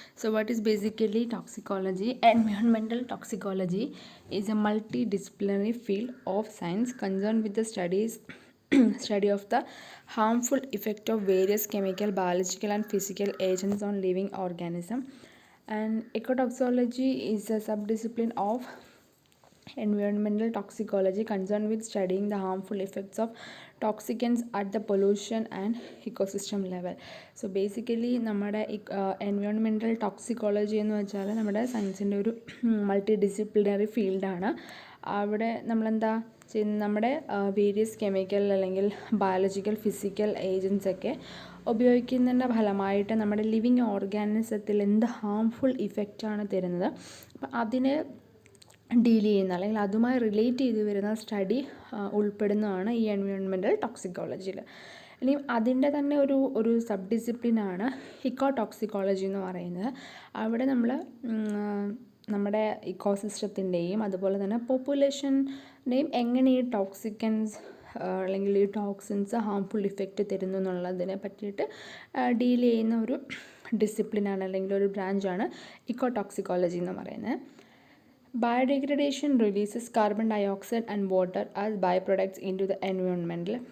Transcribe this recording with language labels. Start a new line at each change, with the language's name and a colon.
English: So what is basically toxicology? Environmental toxicology is a multidisciplinary field of science concerned with the study of the harmful effect of various chemical, biological and physical agents on living organisms. And ecotoxicology is a subdiscipline of environmental toxicology concerned with studying the harmful effects of toxicants at the pollution and ecosystem level. So basically
Malayalam: നമ്മുടെ environmental toxicology എന്ന് വെച്ചാൽ നമ്മുടെ സയൻസിൻ്റെ ഒരു multi disciplinary ഫീൽഡാണ്. അവിടെ നമ്മളെന്താ ചെയ്യുന്നത്, നമ്മുടെ വേരിയസ് കെമിക്കൽ അല്ലെങ്കിൽ ബയോളജിക്കൽ ഫിസിക്കൽ ഏജൻസൊക്കെ ഉപയോഗിക്കുന്നതിൻ്റെ ഫലമായിട്ട് നമ്മുടെ ലിവിങ് ഓർഗാനിസത്തിൽ എന്ത് ഹാംഫുൾ ഇഫക്റ്റാണ് തരുന്നത്, അപ്പം അതിനെ ഡീൽ ചെയ്യുന്ന അല്ലെങ്കിൽ അതുമായി റിലേറ്റ് ചെയ്ത് വരുന്ന സ്റ്റഡി ഉൾപ്പെടുന്നതാണ് ഈ എൻവയോൺമെൻറ്റൽ ടോക്സിക്കോളജിയിൽ. ഇനി അതിൻ്റെ തന്നെ ഒരു സബ് ഡിസിപ്ലിനാണ് ഇക്കോടോക്സിക്കോളജി എന്ന് പറയുന്നത്. അവിടെ നമ്മൾ നമ്മുടെ ഇക്കോസിസ്റ്റത്തിൻ്റെയും അതുപോലെ തന്നെ പോപ്പുലേഷൻ്റെയും എങ്ങനെ ഈ ടോക്സിക്കൻസ് അല്ലെങ്കിൽ ഈ ടോക്സിൻസ് ഹാംഫുൾ ഇഫക്റ്റ് തരുന്നു എന്നുള്ളതിനെ പറ്റിയിട്ട് ഡീൽ ചെയ്യുന്ന ഒരു ഡിസിപ്ലിനാണ് അല്ലെങ്കിൽ ഒരു ബ്രാഞ്ചാണ് ഇക്കോടോക്സിക്കോളജി എന്ന് പറയുന്നത്.
English: Biodegradation releases carbon dioxide and water as byproducts into the environment.